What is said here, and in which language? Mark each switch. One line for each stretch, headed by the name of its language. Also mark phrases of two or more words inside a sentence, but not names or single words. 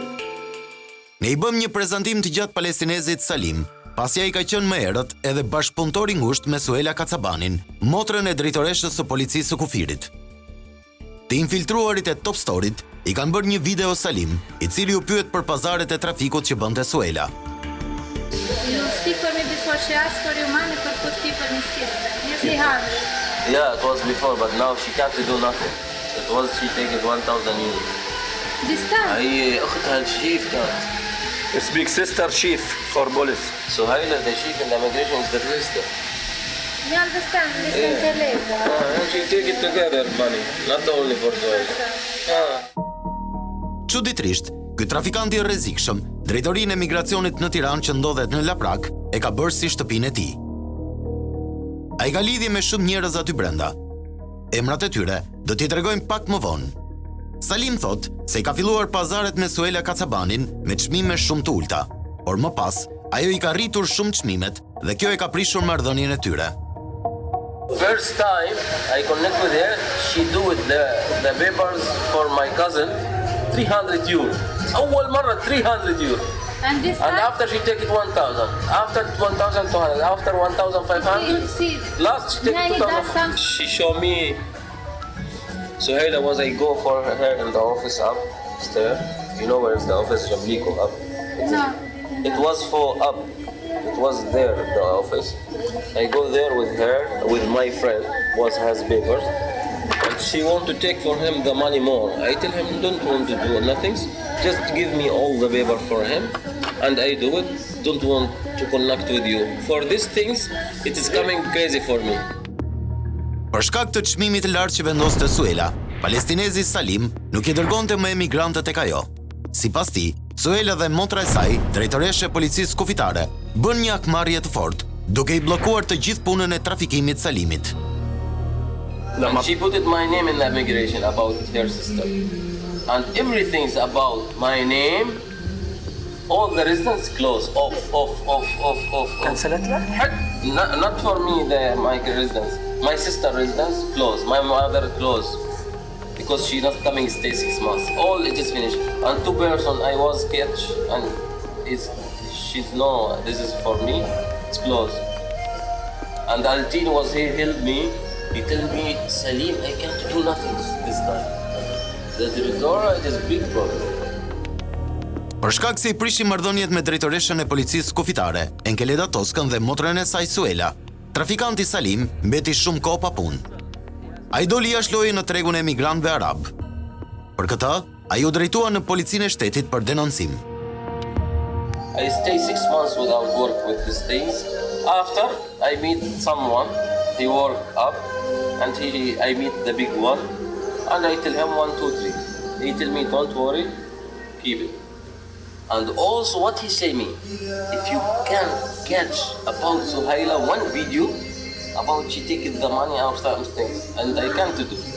Albanian: Ne I bëm një prezantim të gjatë palestinezit Salim, pasi ai ka qenë më herët edhe bashkëpunëtor I ngushtë me Suela Kacabanin, motrën e drejtoreshës së policisë së Kufirit. Të infiltruarit e Top Storyt I kanë bërë një video Salim, I cili u pyet për pazaret e trafikut që bënte Suela.
English: You speak for me before she asked for your money for put people in system. Yes, they have. Yeah, it was before, but now she can't do nothing. It was she taking 1,000 euros. This time?
Arabic: هي أختها الشيف كانت.
English: It's big sister chief for police. So Haila, the chief in the immigration is the sister. You understand? This is And she take it together money, not only for Zoe.
Albanian: Çuditërisht, ky trafikant I rrezikshëm, drejtorinë e emigracionit në Tiranë që ndodhet në Laprak, e ka bërë si shtëpinë e tij. Ai ka lidhje me shumë njerëz aty brenda. Emrat e tyre do t'i tregojmë pak më vonë. Salim thot se I ka filluar pazaret me Suela Kacabanin me çmime shumë të ulta, por më pas ajo I ka rritur shumë çmimet dhe kjo e ka prishur marrëdhënien e tyre.
English: First time I connect with her, she do it the papers for my cousin 300 euro.
Arabic: أول مرة 300 euro.
English: And this And time? after she take it 1,000. After 1,200. After 1,500. Last she take it 2,000. She show me. So here was I go for her in the office upstairs. You know where is the office? Jamliko up. No. It was for up. It was there, the office. I go there with her, with my friend, was has papers. And she want to take for him the money more. I tell him, don't want to do nothing. Just give me all the paper for him. And I do it. Don't want to connect with you. For these things, it is coming crazy for me.
Albanian: Për shkak të çmimit të lartë që vendoste Suela, palestinezi Salim nuk I dërgonte më emigrantët tek ajo. Sipas tij, Suela dhe motra e saj, drejtoreshe e policisë kufitare, bën një akmarrje të fortë, duke I bllokuar të gjithë punën e trafikimit Salimit.
English: And she put it my name in the immigration about her sister. And everything's about my name. All the residents close. Off. Cancel it? Not for me, my residence. My sister residence close. My mother close. Because she not coming stay 6 months. All it is finished. And 2 person I was catch and she's no, this is for me. It's closed. And Altin was here help me. He tell me, Salim, I can't do nothing this time. The director, it is big problem.
Albanian: Për shkak se I prishi marrëdhëniet me drejtoreshën e policisë kufitare, Enkeleda Toskën dhe motrën e saj Suela, trafikanti Salim mbeti shumë kohë pa punë. Ai doli jashtë lojë në tregun e emigrantëve arab. Për këtë, ai u drejtua në policinë e shtetit për denoncim.
English: I stay 6 months without work with these things. After I meet someone, he work up, and I meet the big one, and I tell him 1, 2, 3. He tell me, don't worry, keep it. And also what he say me, if you can catch about Suhaila one video about she taking the money out of things, and I can't do.